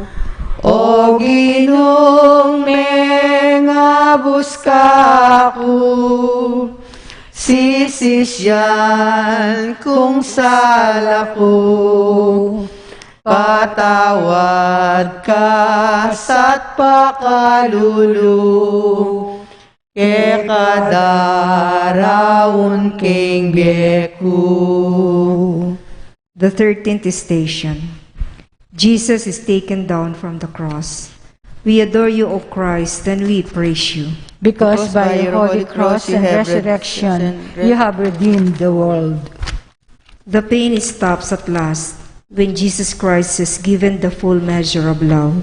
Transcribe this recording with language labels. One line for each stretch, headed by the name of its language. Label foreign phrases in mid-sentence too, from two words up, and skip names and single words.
Pampanga: O Ginong mengabus ka ako, sisisyan kung sala ko, patawad ka sa't pakalulu, ke kadaraon king beku.
English: The 13th station. Jesus is taken down from the cross. We adore you, O Christ, and we praise you. Because by your holy cross and resurrection, you have redeemed the world. The pain stops at last when Jesus Christ has given the full measure of love.